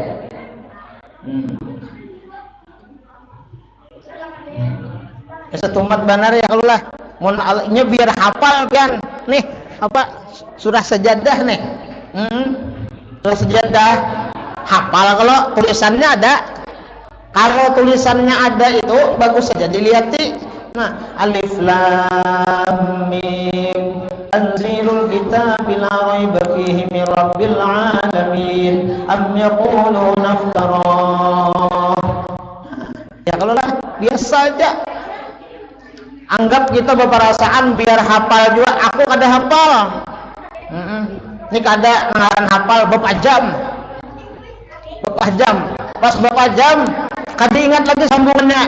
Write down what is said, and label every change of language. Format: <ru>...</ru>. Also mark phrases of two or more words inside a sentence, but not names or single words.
<bjn>Setumat benar ya kalau lah. Mun alnya biar hafal pian. Nih, apa surah sajadah nih. Surah sajadah hafal kalau tulisannya ada. Kalau tulisannya ada itu bagus saja dilihati. Nah,</bjn> <ar>الم تنزيل الكتاب لا ريب فيه من رب العالمين أم يقولون افترى.</ar> <bjn>Ya kalau lah biasa aja. Anggap kita beperasaan biar hafal juga. Aku kada hafal. Ini kada ngaran hafal beberapa jam. Pas beberapa jam kada ingat lagi sambungannya.</bjn>